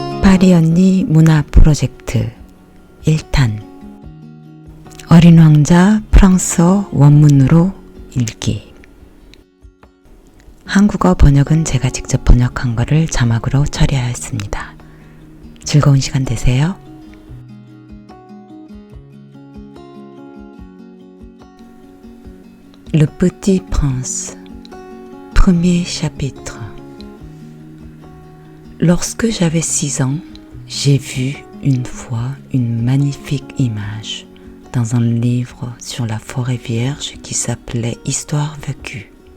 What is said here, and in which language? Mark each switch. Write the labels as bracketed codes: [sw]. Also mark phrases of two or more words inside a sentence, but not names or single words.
[ko] 파리 언니 문화 프로젝트 1탄 어린 왕자 프랑스어 원문으로 읽기. 한국어 번역은 제가 직접 번역한 거를 자막으로 처리하였습니다. 즐거운 시간 되세요. [fr] Le Petit Prince, premier chapitre. Lorsque j'avais 6 ans, j'ai vu une fois une magnifique image dans un livre sur la forêt vierge qui s'appelait Histoire vécue.